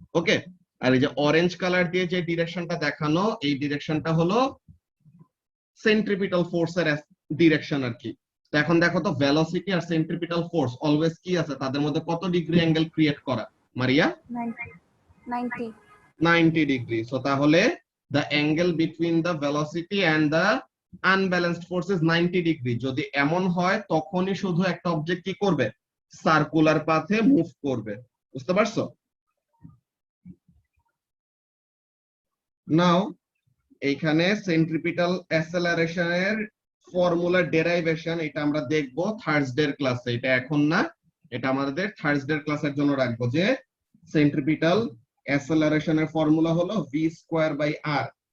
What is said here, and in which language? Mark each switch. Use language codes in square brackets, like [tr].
[bn] ওকে, আর এই যে orange colour দিয়ে যে ডিরেকশনটা দেখানো, এই ডিরেকশনটা হলো সেন্ট্রিপিটাল ফোর্সের ডিরেকশন আর কি। তো এখন দেখো তো ভেলোসিটি আর সেন্ট্রিপিটাল ফোর্স অলওয়েজ কি আছে, তাদের মধ্যে কত ডিগ্রি অ্যাঙ্গেল ক্রিয়েট করা, মারিয়া? 90 ডিগ্রি। [en] so [bn] তাহলে [en] the angle between the velocity and the unbalanced force is 90 degree. [bn] যদি এমন হয় তখনই শুধু একটা অবজেক্ট কি করবে, সার্কুলার পাথে মুভ করবে। বুঝতে পারছো? নাও এইখানে সেন্ট্রিপিটাল অ্যাসেলারেশনের ফর্মুলা ডেরাইভেশন, এটা আমরা দেখব থার্সডে ক্লাসে, এটা এখন না, এটা আমাদের থার্সডে ক্লাসের জন্য রাখবো, যে সেন্ট্রিপিটাল অ্যাসেলারেশনের ফর্মুলা হলো v²/r।